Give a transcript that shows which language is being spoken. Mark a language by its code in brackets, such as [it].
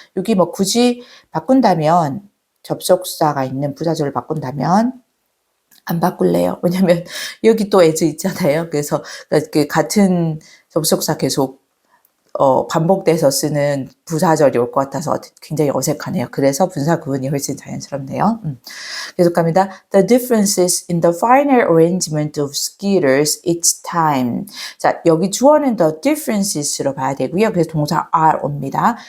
[ko] 여기 뭐 굳이 바꾼다면 접속사가 있는 부사절을 바꾼다면 안 바꿀래요. 왜냐면 여기 또 as 있잖아요. 그래서 같은 접속사 계속 반복돼서 쓰는 부사절이 올 것 같아서 굉장히 어색하네요. 그래서 분사 구문이 훨씬 자연스럽네요. 계속 갑니다. [en] The differences in the final arrangement of skiers each time. [ko] 자, 여기 주어는 the differences로 봐야 되고요. 그래서 동사 are 옵니다.